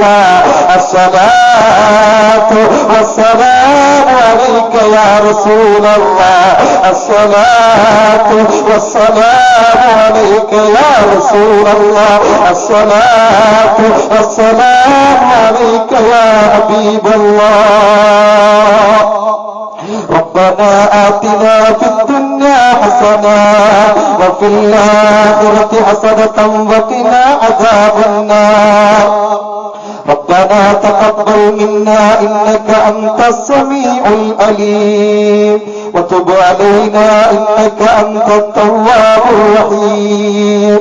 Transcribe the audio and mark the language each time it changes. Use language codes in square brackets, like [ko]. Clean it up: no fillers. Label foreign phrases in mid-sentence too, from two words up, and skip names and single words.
[ar] الصلاة والسلام عليك يا رسول الله. الصلاة والسلام عليك يا رسول الله. الصلاة والسلام عليك يا حبيب الله. ربنا آتنا في الدنيا حسنة وفي الآخرة حسنة وقنا عذاب النار. ربنا تقبل منا إنك أنت السميع العليم وتب علينا إنك أنت التواب الرحيم.